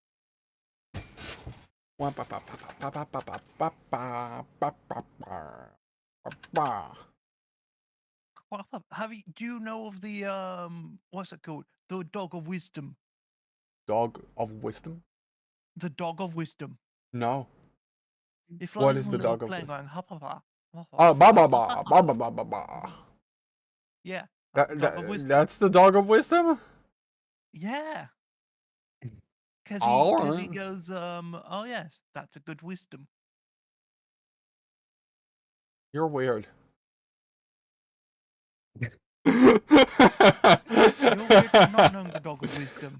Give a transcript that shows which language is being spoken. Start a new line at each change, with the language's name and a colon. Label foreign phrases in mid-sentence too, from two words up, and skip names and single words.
English: Do you know of the what's it called? The dog of wisdom. Dog of wisdom? The dog of wisdom. No. It What flies is on the a little dog of plane wisdom? going hop hop hop. Oh, ba ba ba ba ba ba ba ba. Yeah, that's the dog of wisdom. That's the dog of wisdom? Yeah. Because he Alright. goes, oh yes, that's a good wisdom. You're weird. You're weird for not knowing the dog of wisdom.